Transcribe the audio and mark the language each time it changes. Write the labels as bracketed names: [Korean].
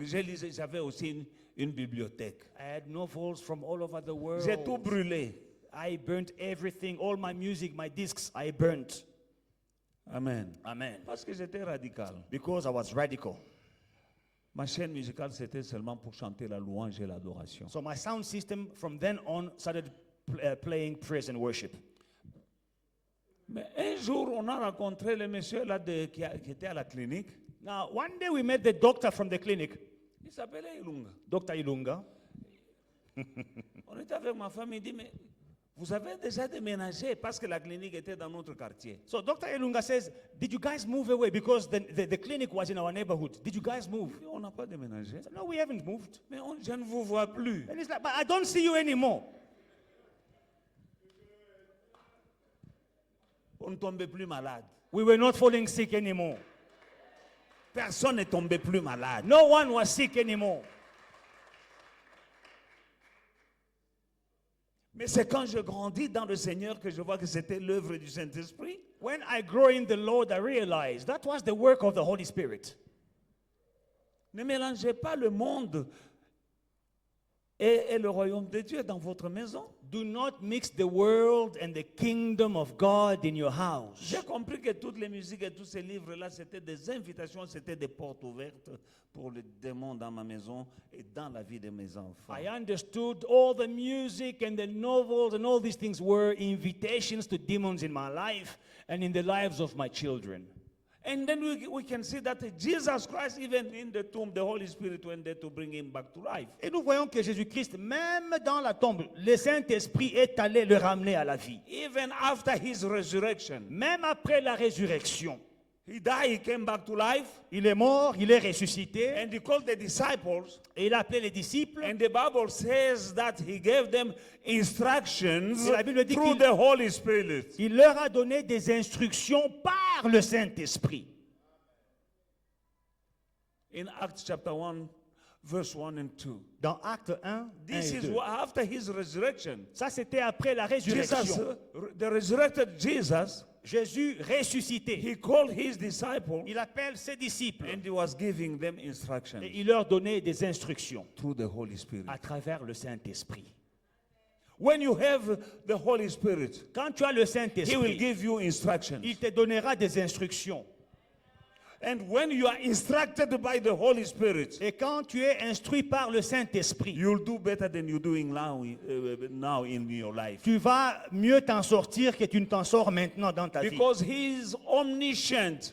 [French] Je lisais, j'avais aussi une bibliothèque. [English] I had novels from all over the world. [French] J'ai tout brûlé. [English] I burnt everything, all my music, my discs, I burnt. Amen. Amen. [French] Parce que j'étais radical. [English] Because I was radical. [French] Ma chaîne musicale, c'était seulement pour chanter la louange et l'adoration. [English] So my sound system from then on started playing praise and worship. [French] Mais un jour, on a rencontré le monsieur là qui était à la clinique. [English] Now, one day we met the doctor from the clinic, [French] Il s'appelait Ilunga. [English] Dr. Ilunga. [French] On était avec ma femme, il dit, mais vous avez déjà déménagé parce que la clinique était dans notre quartier. [English] So Dr. Ilunga says, did you guys move away? Because the clinic was in our neighborhood. Did you guys move? [French] Et on n'a pas déménagé. [English] No, we haven't moved. [French] Mais je ne vous vois plus. [English] And he's like, but I don't see you anymore. [French] On ne tombait plus malade. [English] We were not falling sick anymore. [French] Personne n'est tombé plus malade. [English] No one was sick anymore. [French] Mais c'est quand je grandis dans le Seigneur que je vois que c'était l'œuvre du Saint-Esprit. [English] When I grow in the Lord, I realized that was the work of the Holy Spirit. [French] Ne mélangez pas le monde et le royaume de Dieu dans votre maison. [English] Do not mix the world and the kingdom of God in your house. [French] J'ai compris que toutes les musiques et tous ces livres-là, c'était des invitations, c'était des portes ouvertes pour le démon dans ma maison et dans la vie de mes enfants. [English] I understood all the music and the novels and all these things were invitations to demons in my life and in the lives of my children. And then we can see that Jesus Christ, even in the tomb, the Holy Spirit went there to bring him back to life. [French] Et nous voyons que Jésus-Christ, même dans la tombe, le Saint-Esprit est allé le ramener à la vie. [English] Even after his resurrection, [French] Même après la résurrection, [English] he died, he came back to life, [French] il est mort, il est ressuscité, [English] and he called the disciples. [French] et il a appelé les disciples. [English] And the Bible says that he gave them instructions [French] Et la Bible dit [English] through [French] qu'il- [English] the Holy Spirit. [French] Il leur a donné des instructions par le Saint-Esprit. [English] In Acts chapter 1, verse 1 and 2. [French] Dans Acte 1, [English] This [French] 1 et [English] is [French] 2. [English] after his resurrection. [French] Ça, c'était après la [English] Jesus, [French] résurrection. [English] the resurrected Jesus, [French] Jésus ressuscité. [English] he called his disciples [French] Il appelle ses disciples [English] and he was giving them instructions [French] et il leur donnait des instructions [English] through the Holy Spirit. [French] à travers le Saint-Esprit. [English] When you have the Holy Spirit, [French] Quand tu as le [English] he will [French] Saint-Esprit, [English] give you instructions. [French] il te donnera des instructions. [English] And when you are instructed by the Holy Spirit, [French] Et quand tu es instruit par le Saint-Esprit, [English] you'll do better than you're doing now in your life. [French] tu vas mieux t'en sortir que tu ne t'en sors maintenant dans ta vie. [English] Because he is omniscient.